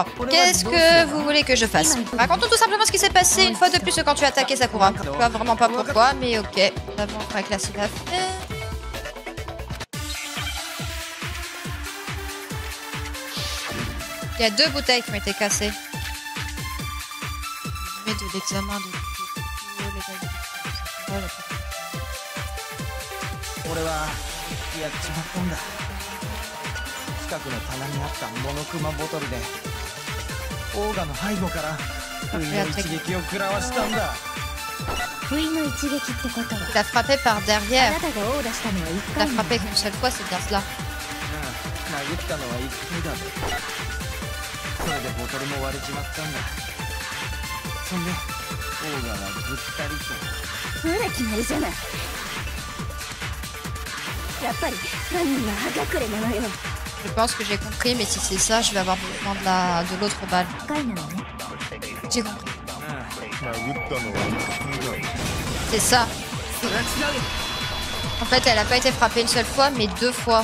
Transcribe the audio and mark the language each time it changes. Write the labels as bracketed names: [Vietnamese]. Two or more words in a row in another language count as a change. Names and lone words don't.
[French] Qu'est-ce que vous voulez que je fasse? Raconte-nous tout simplement ce qui s'est passé une fois de plus quand tu as attaqué Sakura. Je vois vraiment pas pourquoi, mais ok. Nous avons encore éclairci l'affaire. Il y a 2 bouteilles qui ont été cassées. Je mets de l'examen de... [Japanese] 俺はやっちまったんだ。近くの棚にあったモノクマボトルでオーガの背後から不意の一撃を食らわしたんだ。不意の一撃ってことは [French] Il a frappé par derrière. Il a frappé qu'une seule fois, c'est bien cela. [Japanese] 殴ったのは1回だ。それでボトルも割れちまったんだ。そんでオーガはぐったりと。ほら決まりじゃない。 [French] Je pense que j'ai compris, mais si c'est ça, je vais avoir besoin de l'autre balle. J'ai compris. C'est ça. En fait, elle n'a pas été frappée une seule fois, mais 2 fois.